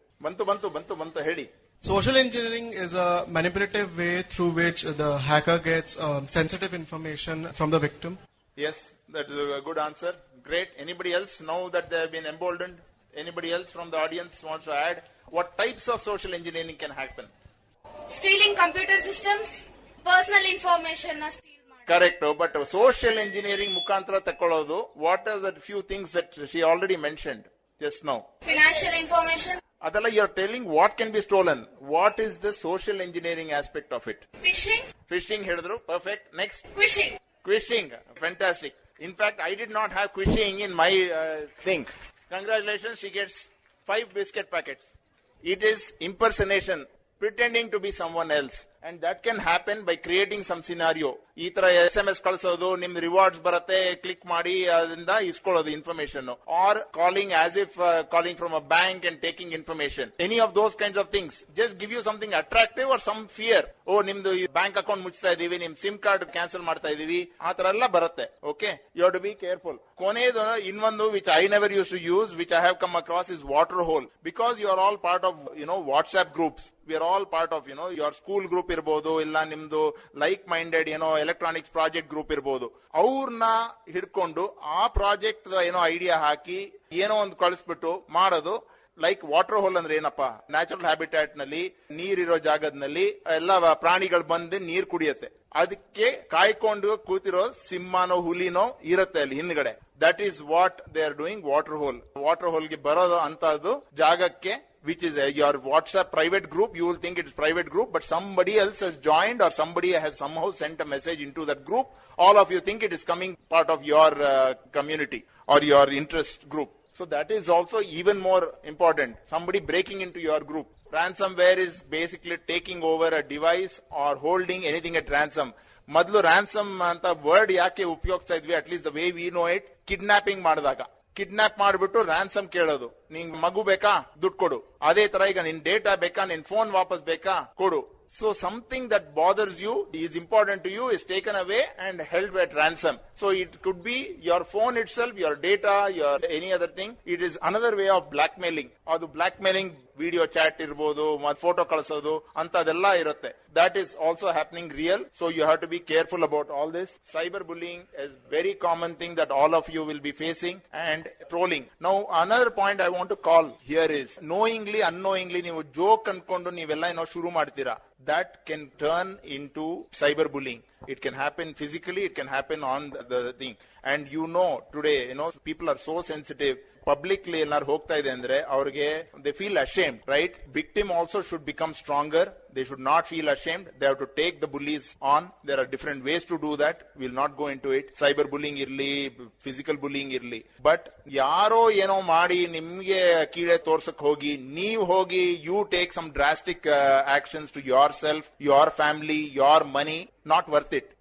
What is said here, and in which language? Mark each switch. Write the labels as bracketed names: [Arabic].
[Kannada] ಬಂತು ಹೇಳಿ. [English] Social engineering is a manipulative way through which the hacker gets sensitive information from the victim. Yes, that is a good answer. Great. Anybody else know that they have been emboldened? Anybody else from the audience wants to add? What types of social engineering can happen? Stealing computer systems, personal information steal. Correct. But social engineering [Kannada] mukantara takkolodu, [English] what are the few things that she already mentioned just now? Financial information. Adala, you are telling what can be stolen. What is the social engineering aspect of it? Phishing [Kannada] hedru. [English] Perfect. Next. Quishing. Fantastic. In fact, I did not have quishing in my thing. Congratulations, she gets 5 biscuit packets. It is impersonation, pretending to be someone else. And that can happen by creating some scenario. [Kannada] ಈ ತರ SMS ಕಳಿಸೋದು, ನಿಮ್ rewards ಬರುತ್ತೆ, click ಮಾಡಿ ಅದರಿಂದ ಇಸ್ಕೊಳ್ಳೋದು information, [English] Or calling us if calling from a bank and taking information. Any of those kinds of things just give you something attractive or some fear. [Kannada] ಓ, ನಿಮ್ದು bank account ಮುಚ್ತಾ ಇದೀವಿ, ನಿಮ್ sim card cancel ಮಾಡ್ತಾ ಇದೀವಿ, ಆ ತರ ಎಲ್ಲ ಬರುತ್ತೆ. [English] Okay, you have to be careful. [Kannada] ಕೊನೆಯದು ಇನ್ನೊಂದು [English] Which I never use to use, which I have come across, is water hole. Because you are all part of WhatsApp groups. We are all part of your school group [Kannada] irbodu, illa nimdu [English] like minded electronics project group irbodu. [Kannada] ಅವ್ರನ್ನ ಹಿಡ್ಕೊಂಡು ಆ project idea ಹಾಕಿ ಒಂದು ಕಳಿಸ್ಬಿಟ್ಟು ಮಾಡೋದು. Like water hole ಅಂದ್ರೆ ಏನಪ್ಪಾ, natural habitat ನಲ್ಲಿ ನೀರಿರೋ ಜಾಗದಲ್ಲಿ ಎಲ್ಲ ಪ್ರಾಣಿಗಳು ಬಂದು ನೀರ್ ಕುಡಿಯತ್ತೆ. ಅದಕ್ಕೆ ಕಾಯ್ಕೊಂಡು ಕೂತಿರೋ ಸಿಂಹನೋ ಹುಲಿನೋ ಇರುತ್ತೆ ಅಲ್ಲಿ ಹಿಂದ್ಗಡೆ. [English] That is what they are doing. Water hole. [Kannada] Water ಹೋಲ್ಗೆ ಬರೋದು ಅಂತದ್ದು ಜಾಗಕ್ಕೆ, [English] which is your WhatsApp private group. You will think it is private group, but somebody else has joined or somebody has somehow sent a message into that group. All of you think it is coming part of your community or your interest group. So that is also even more important. Somebody breaking into your group. Ransomware is basically taking over a device or holding anything at ransom. [Kannada] ಮೊದಲು ransom ಅಂತ word ಯಾಕೆ ಉಪಯೋಗಿಸ್ತಾ ಇದ್ವಿ, [English] at least the way we know it, [Kannada] kidnapping ಮಾಡಿದಾಗ kidnap ಮಾಡಿಬಿಟ್ಟು ransom ಕೇಳೋದು. ನಿಂಗ್ ಮಗು ಬೇಕಾ, ದುಡ್ಡು ಕೊಡು. ಅದೇ ತರ ಈಗ ನಿನ್ ಡೇಟಾ ಬೇಕಾ, ನಿನ್ ಫೋನ್ ವಾಪಸ್ ಬೇಕಾ, ಕೊಡು. [English] So something that bothers you, is important to you, is taken away and held at ransom. So it could be your phone itself, your data, your any other thing. It is another way of blackmailing. [Kannada] ಅದು blackmailing video chat ಇರಬಹುದು, photo ಕಳಿಸೋದು ಅಂತದೆಲ್ಲ ಇರುತ್ತೆ. [English] That is also happening real. So you have to be careful about all this. Cyber bullying is very common thing that all of you will be facing, and trolling. Now another point I want to call here is knowingly, unknowingly [Kannada] ನೀವು joke ಅನ್ಕೊಂಡು ನೀವೆಲ್ಲ ಶುರು ಮಾಡ್ತೀರಾ. [English] That can turn into cyber bullying. It can happen physically, it can happen on the thing. And today, people are so sensitive. [Kannada] Publicly ಏನಾರು ಹೋಗ್ತಾ ಇದೆ ಅಂದ್ರೆ ಅವ್ರಿಗೆ [English] they feel ashamed, right? Victim also should become stronger. They should not feel ashamed. They have to take the bullies on. There are different ways to do that. We'll not go into it. Cyber bullying irli, physical bullying irli. But yaro [Kannada] ಏನೋ ಮಾಡಿ ನಿಮ್ಗೆ ಕೀಳೆ ತೋರ್ಸಕ್ ಹೋಗಿ, ನೀವು ಹೋಗಿ [English] you take some drastic actions to yourself, your family, your money, not worth it.